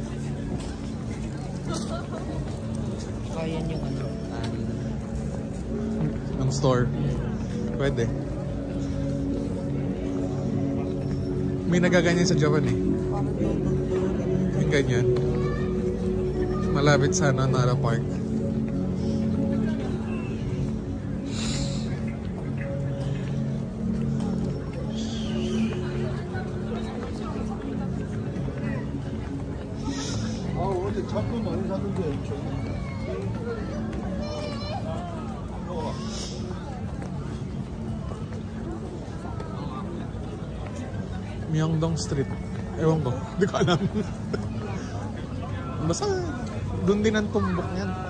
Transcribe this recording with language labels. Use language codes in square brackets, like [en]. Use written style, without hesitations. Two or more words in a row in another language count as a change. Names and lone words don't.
[tl] Kaya yung ano? Ang store. Pwede. May nagaganyan sa Japan eh. Yung ganyan. Malapit sa Nara Park. [ko] 근데 잡고 많이 사는데 [tl] Myeongdong Street. Ewan ko. Hindi ko alam. Basta doon din ang tumbok niyan.